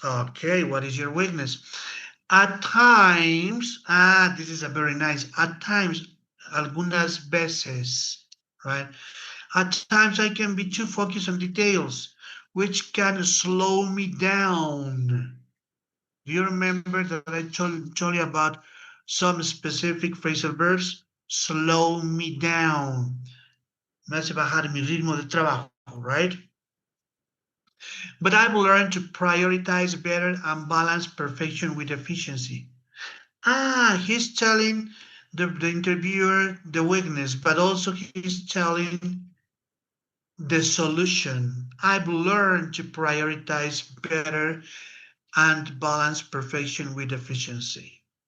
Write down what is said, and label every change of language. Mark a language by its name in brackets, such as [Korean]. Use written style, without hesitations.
[English] Okay, what is your weakness? At times, this is a very nice, at times, [Spanish] algunas veces, [English] right? At times I can be too focused on details, which can slow me down. Do you remember that I told you about some specific phrasal verbs? Slow me down. [Spanish] Me hace bajar mi ritmo de trabajo, right? [English] But I've learned to prioritize better and balance perfection with efficiency. He's telling the interviewer the weakness, but also he's telling the solution. I've learned to prioritize better and balance perfection with efficiency.